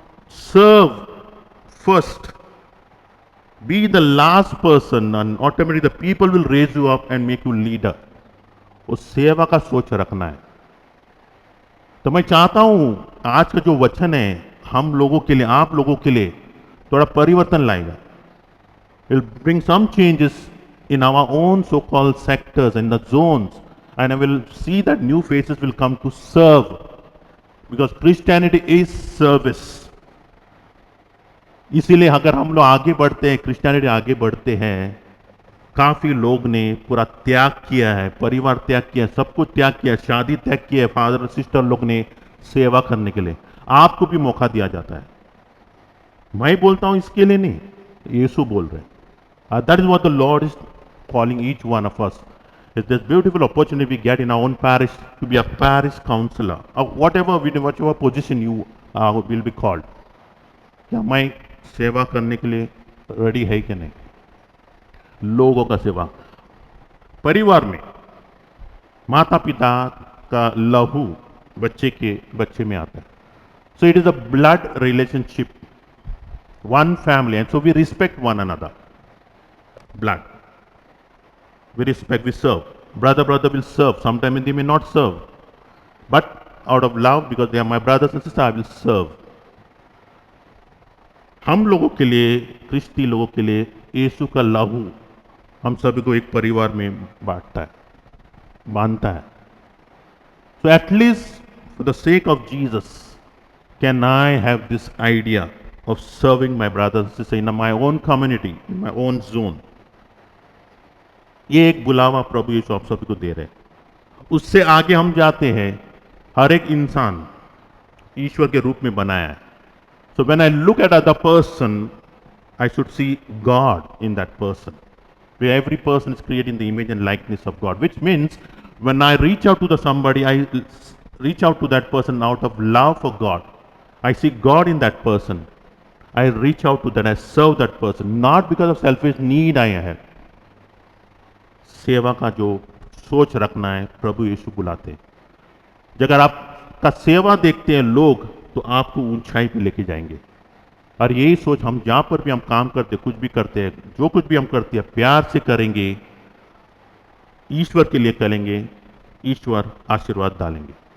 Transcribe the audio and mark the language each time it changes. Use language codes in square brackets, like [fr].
[en] Serve first, be the last person, and automatically the people will raise you up and make you leader. [hi] उस सेवा का सोच रखना है। तो मैं चाहता हूं आज का जो वचन है हम लोगों के लिए, आप लोगों के लिए थोड़ा परिवर्तन लाएगा। [en] It will bring some changes in our own so-called sectors and the zones, and I will see that new faces will come to serve, because Christianity is service. [hi] इसीलिए अगर हम लोग आगे बढ़ते हैं, क्रिश्चियनिटी आगे बढ़ते हैं, काफी लोग ने पूरा त्याग किया है, परिवार त्याग किया है, सब कुछ त्याग किया है, शादी त्याग किया है, फादर सिस्टर लोग ने सेवा करने के लिए आपको भी मौका दिया जाता है। मैं बोलता हूं इसके लिए नहीं, यीशु बोल रहे हैं। [en] That is what the Lord is calling each one of us. It's this beautiful opportunity we get in our own parish to be a parish counselor, or whatever position you will be called. [hi] क्या मैं सेवा करने के लिए ready है कि नहीं? लोगों का सेवा, परिवार में माता पिता का लहू बच्चे में आता है। [en] So it is a blood relationship, one family, and so we respect one another. Blood, we respect, we serve. Brother will serve. Sometimes they may not serve, but out of love, because they are my brothers and sisters, I will serve. [hi] हम लोगों के लिए, क्रिस्ती लोगों के लिए, यीशु का लहू हम सभी को एक परिवार में बांधता है। [en] So at least for the sake of Jesus, can I have this idea of serving my brothers and sisters in my own community, in my own zone? [hi] ये एक बुलावा प्रभु यीशु आप सभी को दे रहे हैं। उससे आगे हम जाते हैं, हर एक इंसान ईश्वर के रूप में बनाया है। [en] So when I look at other person, I should see God in that person. Where every person is created in the image and likeness of God, which means when I reach out to somebody, I reach out to that person out of love for God. I see God in that person. I reach out to that, I serve that person, not because of selfish need I have. [hi] सेवा का जो सोच रखना है, प्रभु यीशु बुलाते हैं। अगर आपका सेवा देखते हैं लोग, तो आपको ऊंचाई पे लेके जाएंगे। और यही सोच हम जहाँ पर भी हम काम करते, कुछ भी करते हैं, जो कुछ भी हम करते हैं, प्यार से करेंगे, ईश्वर के लिए करेंगे, ईश्वर आशीर्वाद डालेंगे।